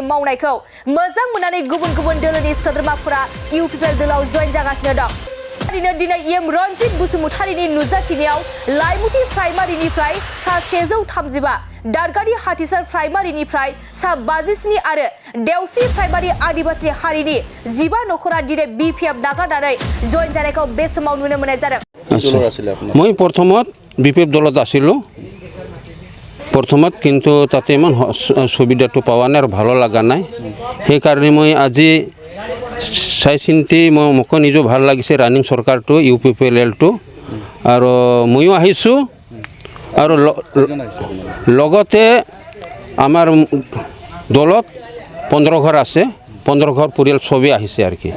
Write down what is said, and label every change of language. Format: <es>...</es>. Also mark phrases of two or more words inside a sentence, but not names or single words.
<brx>मावनायखौ मोजां मोननानै गुबुन गुबुन दोलोनि सोद्रोमाफोरा इउपिपिएल दोलोआव जयेन जागासिनो दं दिनै एम रनजित बसुमतारीनि नुजाथिनायाव लाइमुथि प्राइमारिनिफ्राय सा 135 दारगारि हाथिसार प्राइमारिनिफ्राय सा 57 आरो देवस्रि प्राइमारि आदिबासी हारिनि 15 नखरा दिनै बिपिएफ नागारनानै जयेन जानायखौ बे समाव नुनो मोननाय जादों</brx> <as>মই প্ৰথমত বিপিএফ দলত আছিলোঁ প্ৰথমত কিন্তু তাতে ইমান সুবিধাটো পোৱা নাই আৰু ভালো লগা নাই সেইকাৰণে মই আজি চাই চিন্তি মোক নিজে ভাল লাগিছে ৰানিং চৰকাৰটো ইউপিপিএলটো আৰু ময়ো আহিছোঁ আৰু লগতে আমাৰ দলত 15 ঘৰ আছে 15 ঘৰ পৰিয়াল সবে আহিছে আৰু কি</as>